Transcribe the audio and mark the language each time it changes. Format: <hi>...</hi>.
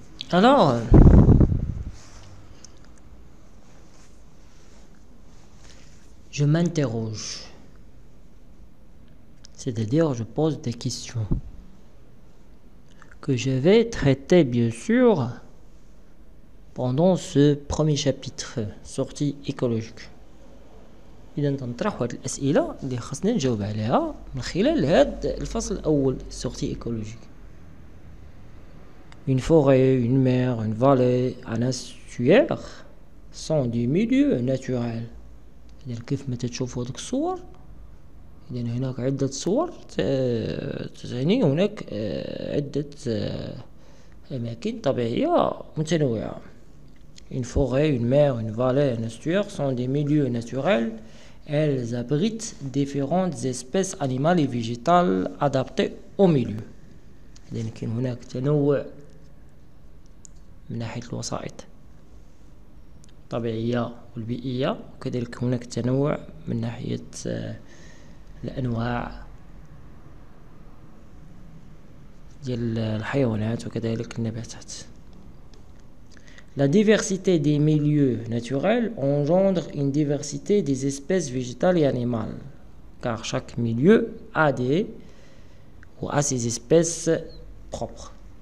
<fr>Alors, je m'interroge, c'est-à-dire je pose des questions que je vais traiter bien sûr pendant ce premier chapitre, sortie écologique.</fr> <ar>إذا تنطرح هاد الأسئلة اللي خاصنا نجاوب عليها من خلال هاد الفصل الأول،</ar> <fr>sortie écologique. Une forêt, une mer, une vallée, un estuaire sont des milieux naturels.</fr> <ar>إذا كيف ما تشوفوا هذوك الصور، إذا هناك عدة صور تعني هناك عدة أماكن طبيعية متنوعة.</ar> <fr>Une forêt, une mer, une vallée, un estuaire sont des milieux naturels. Elles abritent différentes espèces animales et végétales adaptées au milieu.</fr> <ar>إذن كاين هناك تنوع من ناحية الوسائط الطبيعية والبيئية، وكذلك هناك تنوع من ناحية الأنواع ديال الحيوانات وكذلك النباتات.</ar> <fr>La diversité des milieux naturels engendre une diversité des espèces végétales et animales, car chaque milieu a ses espèces propres.</fr>